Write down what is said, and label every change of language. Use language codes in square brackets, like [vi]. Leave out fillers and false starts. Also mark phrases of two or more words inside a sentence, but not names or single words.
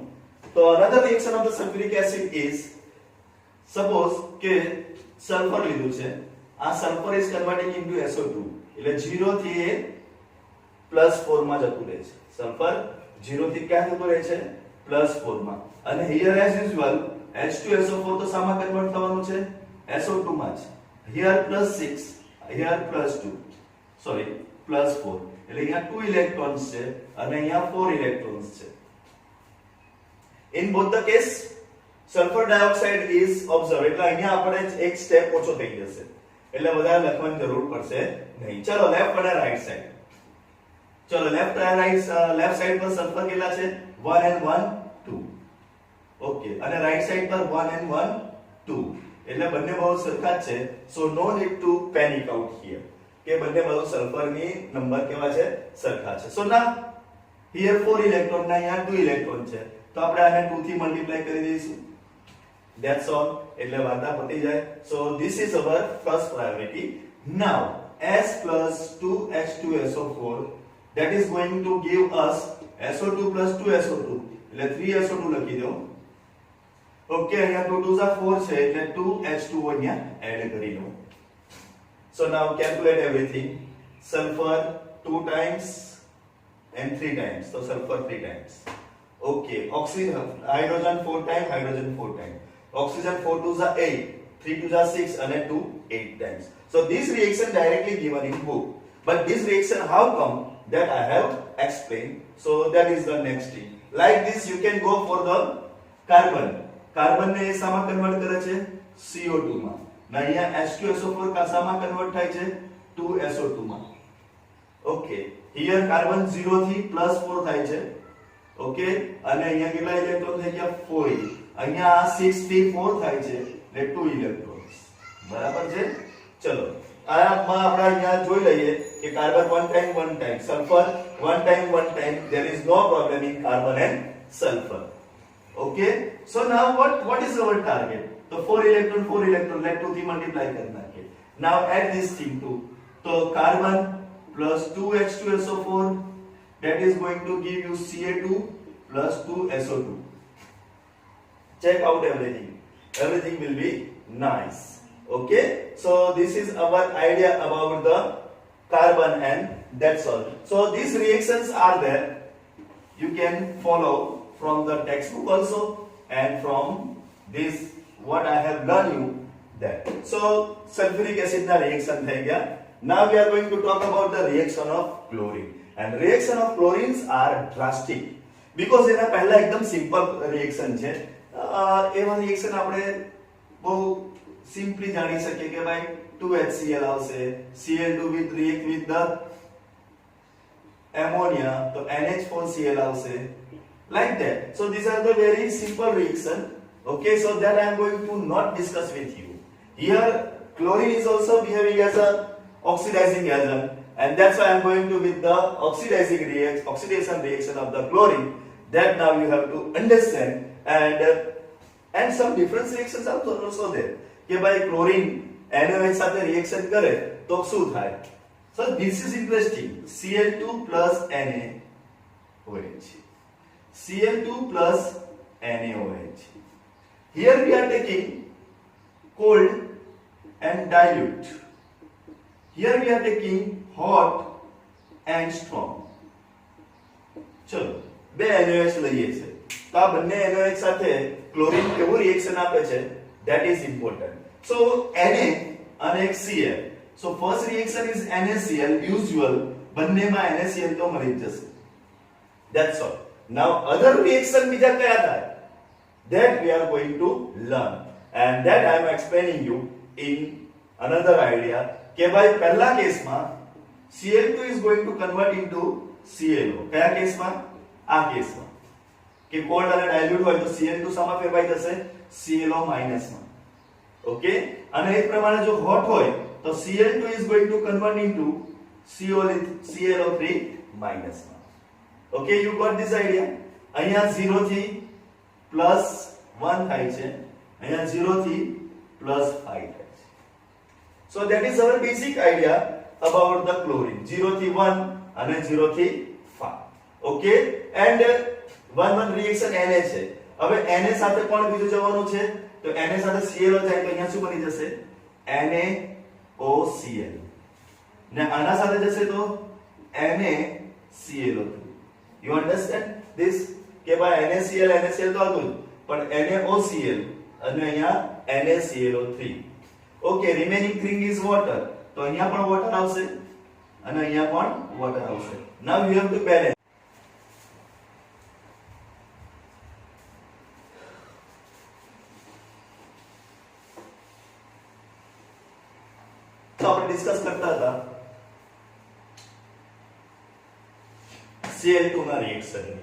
[gu] તો [en] another reaction of the sulfuric acid is, suppose [gu] કે સલ્ફર લીધું છે, આ સલ્ફર [en] is converting into SO2 [gu] એટલે 0 થી એ +4 માં જતું રહે છે. સલ્ફર 0 થી ક્યાં જતું રહે છે? +4 માં. અને [en] here as usual [gu] H2SO4 તો સામા કન્વર્ટ થવાનું છે SO2 માં જ. [en] here +6, here +2, sorry +4 [gu] એટલે અહીંયા 2 ઇલેક્ટ્રોન્સ છે અને અહીંયા 4 ઇલેક્ટ્રોન્સ છે. [en] in both the case sulfur dioxide is observed [gu] એટલે અહીંયા આપણે એક સ્ટેપ ઓછો થઈ જશે એટલે વધારે લખવાની જરૂર પડશે નહીં. ચલો લેફ્ટ અને રાઈટ સાઈડ. ચલો લેફ્ટ સાઈડ પર સલ્ફર કેટલા છે? 1 and 1 2, ઓકે, અને રાઈટ સાઈડ પર 1 and 1 2 એટલે બંને બાજુ સરખા જ છે. [en] so no need to panic out here [gu] કે બંને બાજુ સલ્ફરની નંબર કેવા છે? સરખા છે. સો ના હિયર 4 ઇલેક્ટ્રોન ના અહીંયા 2 ઇલેક્ટ્રોન છે તો આપણે આને 2 થી મલ્ટીપ્લાય કરી દઈશું. [en] That's all. [gu] એટલે વાર્તા પતી જાય. [en] So this is our first priority. Now S plus 2H2SO4 that is going to give us SO2 plus 2SO2 [gu] એટલે 3SO2 લખી દો. ઓકે, અહીંયા 2 2 are 4 છે એટલે 2H2O અહીંયા એડ કરી લો. [en] So now calculate everything. Sulfur 2 times and 3 times, so sulfur 3 times. Okay, oxygen, hydrogen 4 times, hydrogen 4 times. Oxygen 4 2s are 8, 3 2s are 6 and 2 8 times. So this reaction directly given in book, but this reaction how come that I have explained. So that is the next thing. Like this you can go for the carbon. [gu] Carbon ને શામાં કન્વર્ટ કરે છે? CO2 માં. ના અહીંયા H2SO4 કા શામાં કન્વર્ટ થાય છે? 2SO2 માં. [en] Okay, here carbon [gu] 0 થી +4 થાય છે. Okay, અને અહીંયા કેટલા ઇલેક્ટ્રોન થઈ ગયા? 4. અહીંયા 6 થી 4 થાય છે એટલે 2 ઇલેક્ટ્રોન્સ. બરાબર છે? ચલો આમાં આપણે અહીંયા જોઈ લઈએ કે કાર્બન 1 time 1 time, સલ્ફર 1 time 1 time. [en] There is no problem in carbon and sulfur. Okay, so now what is our target? So 4 electron let 2 થી multiply [gu] કરી નાખીએ. [en] Now add this thing too. So carbon plus 2H2SO4 that is going to give you Ca2 plus 2SO2. Check out everything. Everything will be nice. Okay, so this is our idea about the carbon and that's all. So these reactions are there. You can follow from the textbook also and from this what I have learned you that. So sulfuric acid na reaction [gu] થઈ ગયા. [en] Now we are going to talk about the reaction of chlorine. And reaction of chlorines are drastic because [gu] એના પહેલા એકદમ સિમ્પલ રિએક્શન છે. એવા રિએક્શન આપણે બહુ સિમ્પલી જાણી શકીએ કે ભાઈ 2HCl આવશે, [en] Cl2 with react with the ammonia [gu] તો NH4Cl આવશે, [en] like that. So these are the very simple reaction. Okay, so that I am going to not discuss with you. Here chlorine is also behaving as a oxidizing agent and that's why I am going to with the oxidation reaction of the chlorine. That now you have to understand and some different reactions are also there. [gu] કે ભાઈ ક્લોરીન NaOH સાથે રિએક્શન કરે તો શું થાય? [en] So this is interesting. Cl2 plus NaOH. Cl2 plus NaOH. Here we are taking cold and dilute. Here we are taking hot and strong. [gu] ચલો બે NaOH લઈએ છે તો આ બંને NaOH સાથે ક્લોરીન કેવું રિએક્શન આપે છે [en] that is important. [gu] So Na અને એક Cl. [en] so first reaction is NaCl usual, [gu] બંનેમાં NaCl તો મળી જ જશે. [en] That's all. Now other reaction [gu] બીજા કયા થાય? [en] That we are going to learn, and that I am explaining you in another idea [gu] કે ભાઈ પહેલા કેસમાં [en] Cl2 is going to convert into ClO. [gu] કયા કેસમાં? આ કેસમાં કે કોલ્ડ અને ડાયલ્યુટ હોય તો Cl2 શામાં ફેરવાઈ જશે? ClO માઈનસ માં. ઓકે, અને એ પ્રમાણે જો હોટ હોય તો Cl2 [en] is going to convert into [gu] ClO3 માઈનસ માં. ઓકે, [en] you got this idea? [gu] અહીંયા 0 થી +1 થાય છે, અહીંયા 0 થી +5 થાય છે. [en] So that is our basic idea about the chlorine. [gu] 0 થી 1 અને 0 થી 5. [en] Okay, and 1 reaction Na છે. [gu] હવે Na સાથે કોણ બીજું જવાનું છે? તો Na સાથે ClO જાય તો અહીંયા શું બની જશે? NaOCl. ને આના સાથે જશે તો NaClO3. [en] You understand this? [gu] કે ભાઈ NaCl તો હતું પણ NaOCl અને અહીંયા NaClO3. [en] okay, remaining thing is water. [gu] તો અહીંયા પણ વોટર આવશે અને અહીંયા પણ વોટર આવશે. [en] નાઉ you have to balance. [gu] તો આપણે ડિસ્કસ કરતા હતા Cl2 ના રિએક્શન ની.